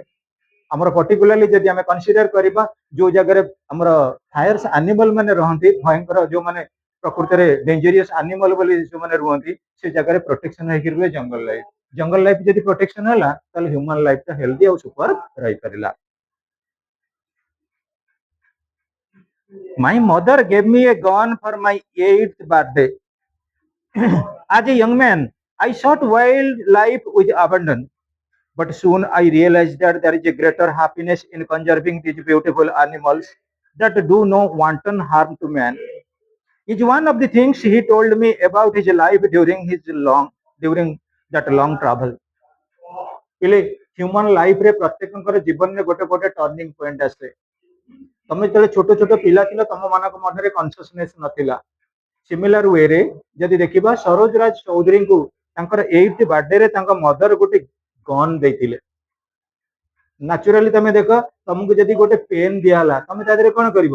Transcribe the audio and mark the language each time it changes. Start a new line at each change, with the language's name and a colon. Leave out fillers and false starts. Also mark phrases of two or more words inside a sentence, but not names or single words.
Odia: ଆମର ପର୍ଟିକୁଲାରଲି ଯଦି ଆମେ କନସିଡର କରିବା ଯୋଉ ଜାଗାରେ ଆମର
English: highers animal
Odia: ମାନେ ରହନ୍ତି, ଭୟଙ୍କର ଯୋଉମାନେ ପ୍ରକୃତରେ
English: dangerous animal
Odia: ବୋଲି ଯୋଉମାନେ ରୁହନ୍ତି, ସେ ଜାଗାରେ ପ୍ରୋଟେକ୍ସନ ହେଇକି ରୁହେ
English: jungle life. jungle life
Odia: ଯଦି ପ୍ରୋଟେକ୍ସନ ହେଲା ତାହେଲେ
English: human life
Odia: ହେଲ୍ଦି ଆଉ ସୁପର ରହିପାରିଲା।
English: My mother gave me a gun for my 8th birthday. As a young man, I shot wildlife with abandon. But soon I realized that there is a greater happiness in conserving these beautiful animals that do no wanton harm to man. Is one of the things he told me about his life during that long travel.
Odia: Ile
English: human life
Odia: रे प्रत्येकଙ୍କର ଜୀବନରେ ଗୋଟେ ଗୋଟେ
English: turning point
Odia: ଆସେ। ତମେ ଯେତେବେଳେ ଛୋଟ ଛୋଟ ପିଲା ଥିଲ ତମ ମାନଙ୍କ ମଧ୍ୟରେ କନସିୟସନେସ୍ ନଥିଲା।
English: similar way
Odia: ଯଦି ଦେଖିବା ସରୋଜ ରାଜ ଚୌଧୁରୀଙ୍କୁ ତାଙ୍କର 8th ବାର୍ଥଡେରେ ତାଙ୍କ ମଦର ଗୋଟେ ଗନ୍ ଦେଇଥିଲେ। ନ୍ୟାଚୁରାଲି ତମେ ଦେଖ, ତମକୁ ଯଦି ଗୋଟେ ପେନ୍ ଦିଆହେଲା ତମେ ତା ଦେହରେ କଣ କରିବ?